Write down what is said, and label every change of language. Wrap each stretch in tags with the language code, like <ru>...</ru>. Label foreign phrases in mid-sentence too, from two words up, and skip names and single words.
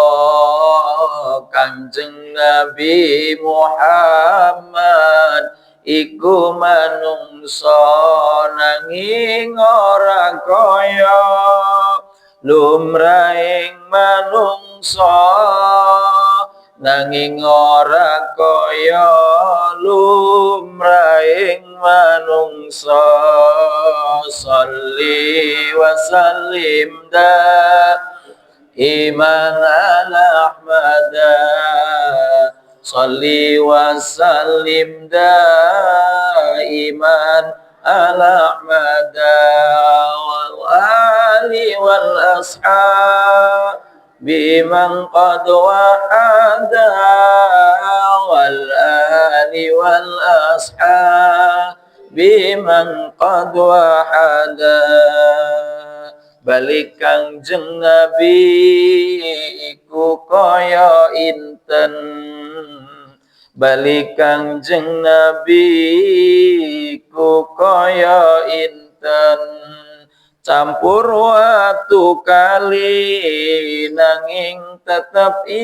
<jv>Kangjeng Nabi Muhammad iku manungsa, nanging ora kaya lumrahing manungsa, nanging ora kaya lumrahing manungsa.</jv> <ar>صل وسلم إيمان على أحمد, صل وسلم إيمان على أحمد والآل والأصحاب بمن قد وحدا، والآل والأصحاب بمن قد وحدا.</ar> <jv>Balik Kangjeng Nabi iku kaya inten, balik Kangjeng Nabi iku kaya inten, campur watu kali nanging tetep</jv>